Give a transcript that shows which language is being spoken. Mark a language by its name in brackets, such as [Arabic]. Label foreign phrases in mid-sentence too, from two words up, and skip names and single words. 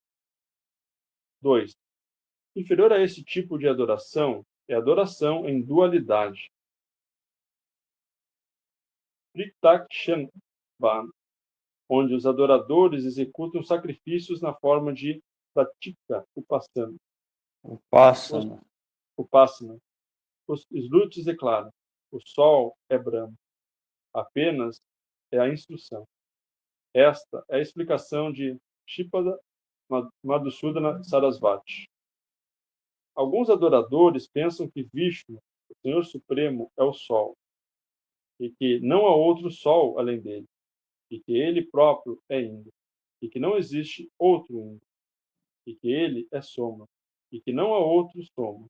[Portuguese] 2. Inferior a esse tipo de adoração é adoração em dualidade. Pritakshanban, onde os adoradores executam sacrifícios na forma de [Sanskrit] प्रतीक उपासना. [Portuguese] Upasana. Os Slutis declaram: o sol é Brahma. Apenas é a instrução. Esta é a explicação de Shripada Madhusudana Sarasvati. Alguns adoradores pensam que Vishnu, o Senhor Supremo, é o Sol, e que não há outro Sol além dele, e que ele próprio é Indra, e que não existe outro Indra, e que ele é Soma, e que não há outro Soma.